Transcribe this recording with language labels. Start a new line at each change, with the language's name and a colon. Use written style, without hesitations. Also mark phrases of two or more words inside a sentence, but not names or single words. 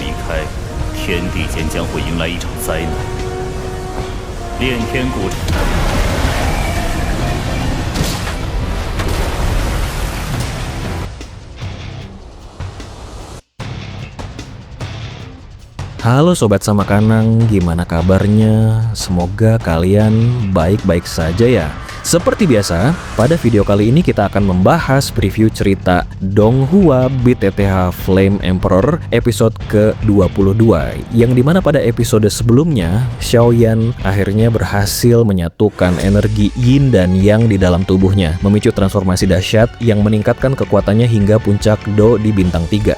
Chinese: 开，天地间将会迎来一场灾难。炼天古。
Indonesian: Halo Sobat Samakanang, gimana kabarnya? Semoga kalian baik-baik saja ya. Seperti biasa, pada video kali ini kita akan membahas preview cerita Donghua Beat TTH Flame Emperor episode ke-22, yang dimana pada episode sebelumnya Xiaoyan akhirnya berhasil menyatukan energi yin dan yang di dalam tubuhnya, memicu transformasi dahsyat yang meningkatkan kekuatannya hingga puncak Do di bintang 3.